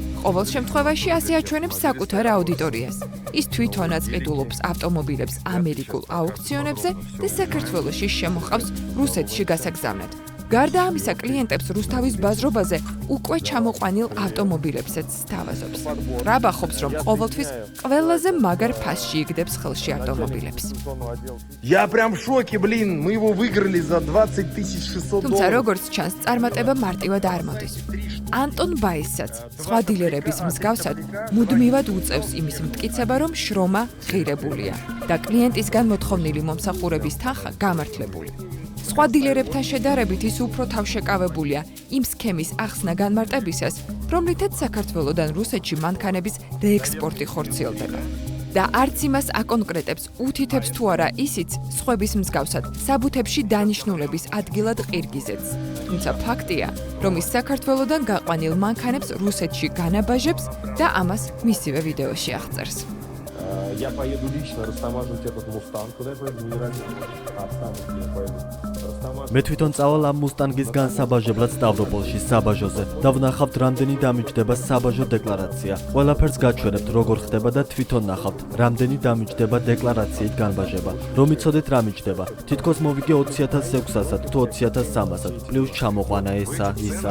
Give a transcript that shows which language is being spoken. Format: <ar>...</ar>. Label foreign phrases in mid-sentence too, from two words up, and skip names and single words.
<ka>ყოველ შემთხვევაში ასე აჩვენებს საკუთარ აუდიტორიას. ის თვითონაც ყიდულობს ავტომობილებს ამერიკულ აუქციონებზე და საქართველოში შემოყავს რუსეთში გასაგზავნად. გარდა ამისა, კლიენტებს რუსთავის ბაზრობაზე უკვე ჩამოყვანილ ავტომობილებსაც სთავაზობს. რაბახობს, რომ ყოველთვის ყველაზე მაგარ ფასში იგდებს ხელში ავტომობილებს.</ka> <ru>Я прям в шоке, блин, мы его выиграли за 20 600</ru> <ka>თუმცა</ka> <ru>долларов.</ru> <ka>როგორც ჩანს, წარმატება მარტივად არ მოდის. ანტონ ბაისაც სხვა დილერების მსგავსად მუდმივად უწევს იმის მტკიცება, რომ შრომა ღირებულია და კლიენტისგან მოთხოვნილი მომსახურების თანხა გამართლებული. სხვა დილერებთან შედარებით ის უფრო თავშეკავებულია იმ სქემის ახსნა განმარტებისას, რომლითაც საქართველოდან რუსეთში მანქანების რეექსპორტი ხორციელდება. და არც იმას აკონკრეტებს, უთითებს თუ არა ისიც სხვების მსგავსად საბუთებში დანიშნულების ადგილად ყირგიზეთს. თუმცა фактია, რომ ის საქართველოდან გაყვანილ მანქანებს русეთში განაბაჟებს და ამას მისივე ვიდეოში აღწერს.</ka> <ru>Я поеду лично растамаживать этот мустанг, куда я поеду, не ради останусь, я поеду.</ru> <ka>მე თვითონ წავალ ამ მუსტანგის განსაბაჟებლად სტავროპოლში საბაჟოზე და ვნახავთ რამდენი დამიჯდება საბაჟო დეკლარაცია. ყველაფერს გაჩვენებთ როგორ ხდება და თვითონ ნახავთ რამდენი დამიჯდება დეკლარაციით განბაჟება. რომ იცოდეთ რა მიჯდება. თითქოს მოვიგე 20600-ად თუ 20300-ად, პლუს ჩამოყვანა ესა, ისა.</ka>